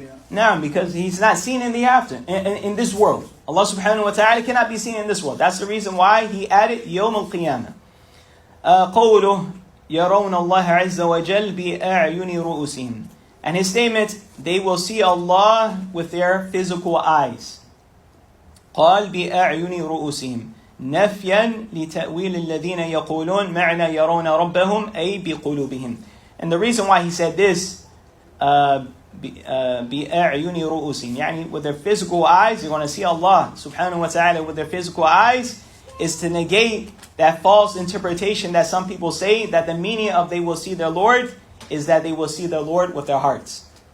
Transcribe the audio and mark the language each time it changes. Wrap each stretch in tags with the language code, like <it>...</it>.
<en>Now, because he's not seen in the after, in this world. Allah subhanahu wa ta'ala cannot be seen in this world. That's the reason why he added يوم القيامة.</en> <ar>قوله يرون الله عز وجل بأعين رؤوسهم.</ar> <en>And his statement, they will see Allah with their physical eyes.</en> <ar>قال بأعين رؤوسهم نفيا لتأويل الذين يقولون معنى يرون ربهم أي بقلوبهم.</ar> <en>And the reason why he said this,</en> <ar>بأعين رؤوسهم,</ar> <en>يعني with their physical eyes, you're going to see Allah subhanahu wa ta'ala with their physical eyes, is to negate that false interpretation that some people say, that the meaning of they will see their Lord is that they will see their Lord with their hearts.</en>